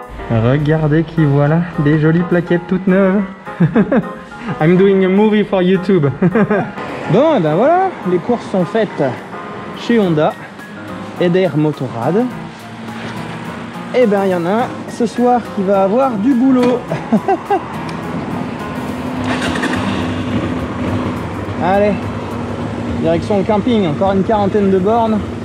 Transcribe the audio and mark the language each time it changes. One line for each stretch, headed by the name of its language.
French: Regardez qui voilà, des jolies plaquettes toutes neuves.
English: I'm doing a movie for YouTube.
French: Bon, et ben voilà, les courses sont faites chez Honda, Eder Motorrad. Et ben il y en a un ce soir qui va avoir du boulot. Allez, direction le camping, encore une quarantaine de bornes.